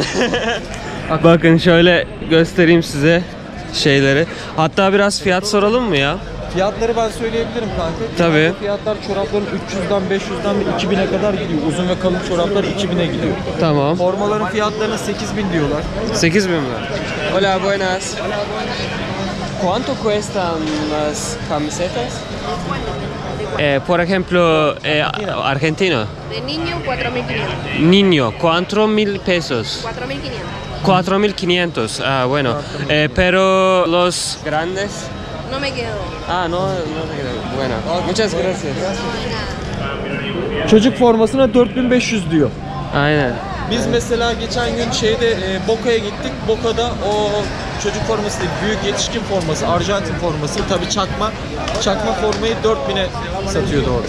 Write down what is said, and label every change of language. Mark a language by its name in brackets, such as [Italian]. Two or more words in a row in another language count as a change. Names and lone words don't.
[Turkish] Bakın şöyle göstereyim size şeyleri. Hatta biraz fiyat soralım mı ya? Fiyatları ben söyleyebilirim kanka. Tabii. Genelde fiyatlar çorapların 300'den 500'den de 2000'e kadar gidiyor. Uzun ve kalın çoraplar 2000'e gidiyor. Tamam. Formaların fiyatlarına 8000 diyorlar. 8.000 mi? [Spanish] Hola, buenas. ¿Cuánto cuestan las camisetas? Por ejemplo, argentino. De niño, 4.500. Niño, 4.000 pesos. 4.500. 4.500. Ah, bueno. Pero los grandes. No me quedo. Ah, no te queda. Bueno, muchas gracias. [Turkish] Çocuk formasına 4500 diyor. Aynen. Biz mesela geçen gün Boca'ya gittik. Boca'da o çocuk forması değil, büyük yetişkin forması, Arjantin forması, tabii çakma formayı 4000'e satıyordu orada.